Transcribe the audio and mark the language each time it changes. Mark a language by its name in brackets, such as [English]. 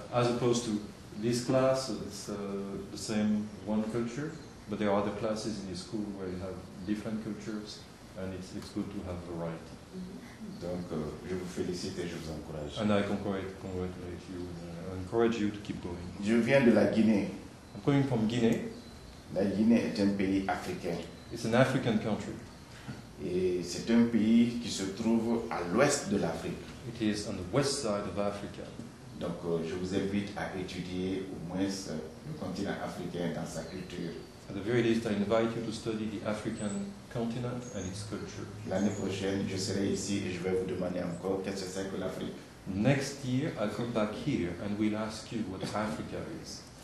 [English] As opposed to this class, it's the same one culture, but there are other classes in the school where you have different cultures, and it's good to have variety. [French] Donc, je vous félicite et je vous encourage. [English] And I congratulate you. I encourage you to keep going. [French] Je viens de la Guinée. [English] I'm coming from Guinea. [French] La Guinée est un pays africain. [English] It's an African country. [French] Et c'est un pays qui se trouve à l'ouest de l'Afrique. [English] It is on the west side of Africa. [French] Donc je vous invite à étudier au moins le continent africain dans sa culture. [English] At the very least, I invite you to study the African continent and its culture. [French] L'année prochaine, je serai ici et je vais vous demander encore qu'est-ce que c'est que l'Afrique. [English] Next year, I'll come back here and we'll ask you what Africa is.